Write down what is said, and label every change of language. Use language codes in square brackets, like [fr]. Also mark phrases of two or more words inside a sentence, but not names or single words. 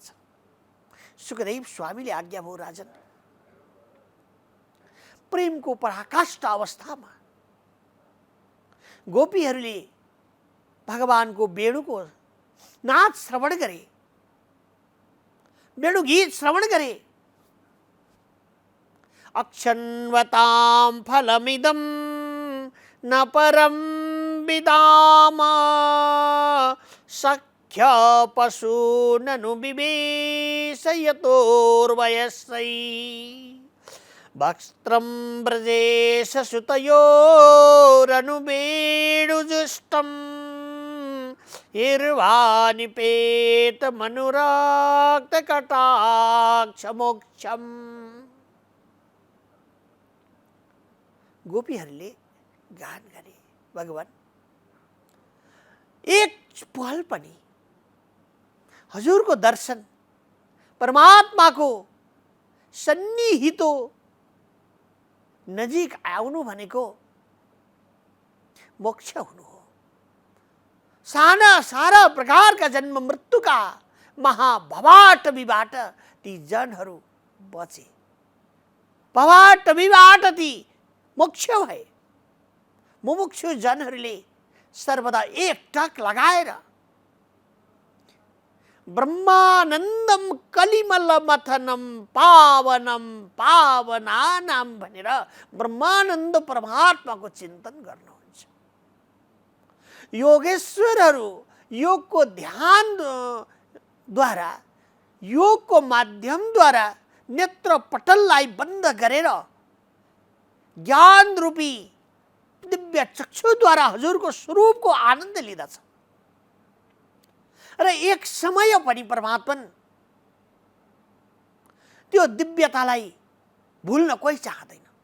[ne] सुखदेव स्वामीले आज्ञा भयो, राजन, प्रेमको पराकाष्ठ अवस्थामा गोपीहरूले भगवानको वेणुको नाच श्रवण गरे, वेणु गीत श्रवण गरे। [sa] अक्षन्वतां फलमिदं न परं विदामा सख्य पशूननु विवेश यतोर्वयस्यै वक्त्रं ब्रजेश सुतयोरनुवेणुजुष्टं हिर्वानिपेत मनुराक्त कटाक्ष मोक्षम। [ne] गोपीहरूले गान गरे, भगवान एक पल पनि हजुरको दर्शन, परमात्माको सन्निहितो नजिक आउनु भनेको मोक्ष हुनु हो। सारा प्रकारका जन्म मृत्युका महाभवाटवीबाट ती जनहरू बचे, भवाटवीबाट ती मोक्ष भए। मुमुक्षु जनहरूले सर्वदा एक टक लगाएर [sa] ब्रह्मानन्दम कलिमल मथनम पावनम पावनानाम [ne] भनेर ब्रह्मानन्द परमात्माको चिन्तन गर्नुहुन्छ। योगेश्वरहरू योगको ध्यानद्वारा, योगको माध्यमद्वारा नेत्र पटललाई बन्द गरेर ज्ञान रूपी दिव्य चक्षुद्वारा हजुरको स्वरूपको आनन्द लिँदछ र एक समय पनि परमात्मा त्यो दिव्यतालाई भुल्न कोही चाहदैन।